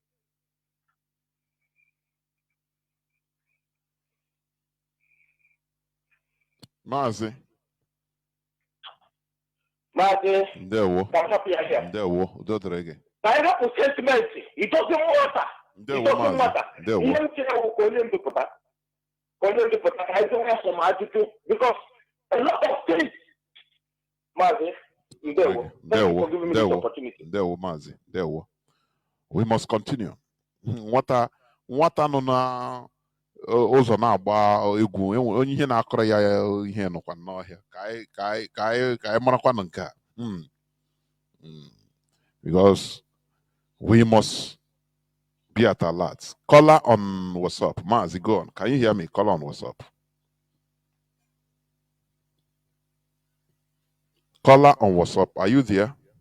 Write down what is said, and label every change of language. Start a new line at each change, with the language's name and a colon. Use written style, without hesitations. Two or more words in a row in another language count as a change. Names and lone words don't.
Igbo: Mazi.
English: There were. I have a sentiment. It doesn't matter. It doesn't matter.
Igbo: onye dịpụta ka anyị nwee some ajụjụ
English: because a lot of things.
Igbo: Mazi, ndewo.
English: Thank you for giving me this opportunity.
Igbo: Ndewo, Mazi. Ndewo.
English: We must continue.
Igbo: Nwata nọ na ụzọ na-agba egwu onye ihe na-akọrọ ya ihe nọkwa n'ọhịa ka anyị marakwa nke a.
English: Because we must be at alert. Caller on WhatsApp. Mazi, go on. Can you hear me? Caller on WhatsApp. Caller on WhatsApp. Are you there?